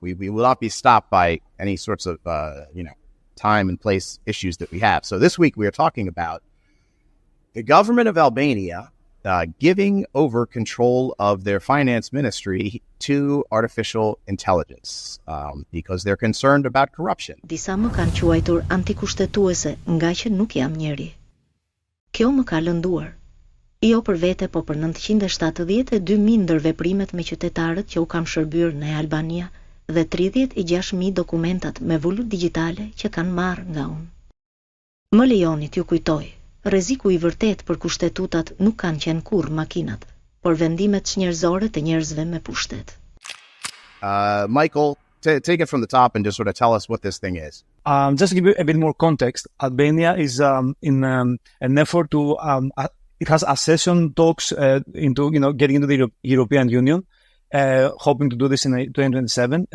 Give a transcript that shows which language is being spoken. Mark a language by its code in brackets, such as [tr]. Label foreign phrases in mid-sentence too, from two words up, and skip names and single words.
[en] We will not be stopped by any sorts of, time and place issues that we have. So this week we are talking about the government of Albania giving over control of their finance ministry to artificial intelligence because they're concerned about corruption. [sq] Disa më kanë quajtur antikushtetuese nga që nuk jam njeri. Kjo më ka lënduar. Jo për vete, po për 972.000 ndërveprimet me qytetarët që u kam shërbyer në Albania dhe 36.000 dokumentat me vullur digjitale që kanë marrë nga unë. Më lejoni t'ju kujtoj, rreziku i vërtet për kushtetutat nuk kanë qenë kurrë makinat, por vendimet njerëzore të njerëzve me pushtet. [en] Michael, take it from the top and just sort of tell us what this thing is. Just to give you a bit more context, Albania is in an effort to, it has accession talks into, getting into the European Union. Hoping to do this in 2027.